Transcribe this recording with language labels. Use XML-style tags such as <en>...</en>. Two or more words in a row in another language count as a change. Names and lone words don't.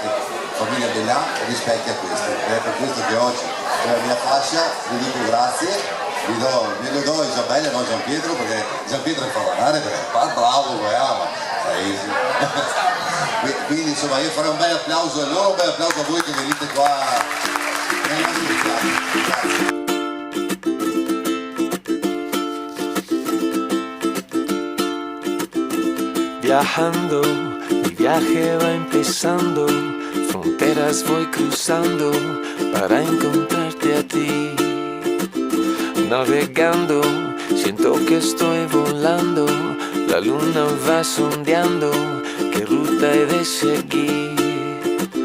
<it>Famiglia Bellan rispecchia questo, ed è per questo che oggi nella mia fascia vi dico grazie, glielo do a Isabella e non a Gianpietro, perché Gianpietro è parlare, perché fa bravo, quindi insomma io farei un bel applauso a loro, un bel applauso a voi che venite qua nel nostro grazie.</it> <es>Viajando, mi viaje va empezando, fronteras voy cruzando para encontrarte a ti. Navegando, siento que estoy volando, la luna va sondeando, qué ruta he de seguir.</es>